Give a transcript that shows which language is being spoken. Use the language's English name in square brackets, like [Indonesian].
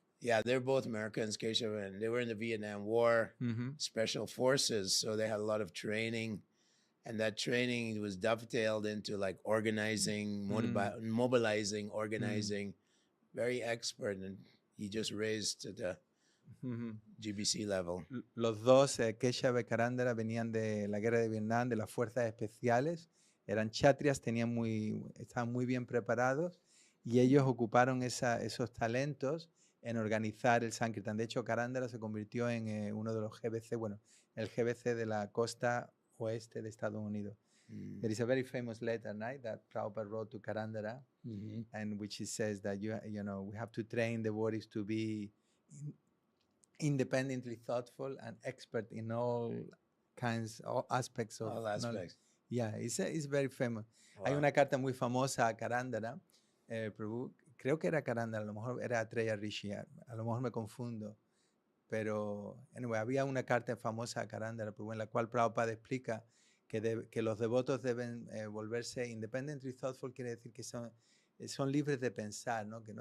[English] Yeah, they're both Americans, Keshav, and they were in the Vietnam War, special forces. So they had a lot of training. And that training was dovetailed into like organizing, mobilizing, organizing. Very expert, and he just raised to the GBC level. [Spanish] Los dos, Keshava y Karandara, venían de la guerra de Vietnam, de las fuerzas especiales. Eran kshatriyas, estaban muy bien preparados, y ellos ocuparon esos talentos en organizar el Sankirtan. De hecho, Karandara se convirtió en uno de los GBC, bueno, el GBC de la costa oeste de Estados Unidos. [English] There is a very famous letter, right, that Prabhupada wrote to Karandara, and which he says that you know we have to train the devotees to be independently thoughtful and expert in all aspects of all aspects. Knowledge. Yeah, it's very famous. Wow. [Spanish] Hay una carta muy famosa a Karandara, Prabhu, creo que era Karandara, a lo mejor era Atreya Rishi, a lo mejor me confundo. Pero, anyway, había una carta famosa a Karandara, en la cual Prabhupada explica que los devotos deben volverse [English] independently thoughtful, [Spanish] quiere decir que son libres de pensar, ¿no?